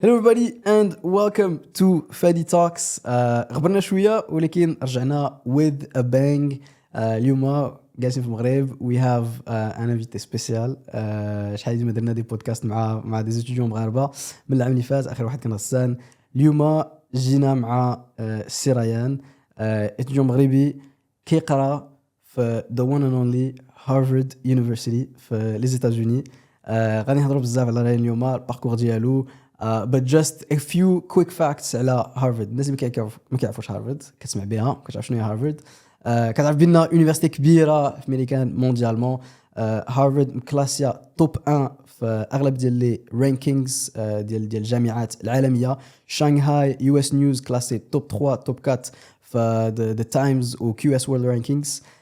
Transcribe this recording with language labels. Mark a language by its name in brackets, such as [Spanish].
[English] Hello everybody and welcome to Fadi Talks. [Arabic] غبرنا شوية ولكن رجعنا [English] with a bang. [Arabic] اليوم جالسين في المغرب. [English] We have [French] un invité spécial. [Arabic] شحال ديما درنا دي بودكاست مع دي ستوديو مغاربة من العام اللي فات. آخر واحد كان غسان. اليوم جينا مع سي ريان ستوديو مغربي كيقرا في [English] the one and only Harvard University [Arabic] في لي زيتازوني. غادي نهضروا بزاف على ريان اليوم الباركور ديالو. [English] But just a few quick facts [Arabic] على هارفارد. الناس اللي ما كيعرفوش هارفارد كتسمع بها كتعرف شنو هي هارفارد. كتعرف بان يونيفرسيتي كبيره في امريكان مونديالمون. هارفارد مكلاسيا توب 1 في اغلب ديال لي رانكينغز ديال الجامعات العالميه. شانغهاي يو اس نيوز كلاسي توب 3 توب 4 في ذا تايمز و كيو اس وورلد رانكينغز.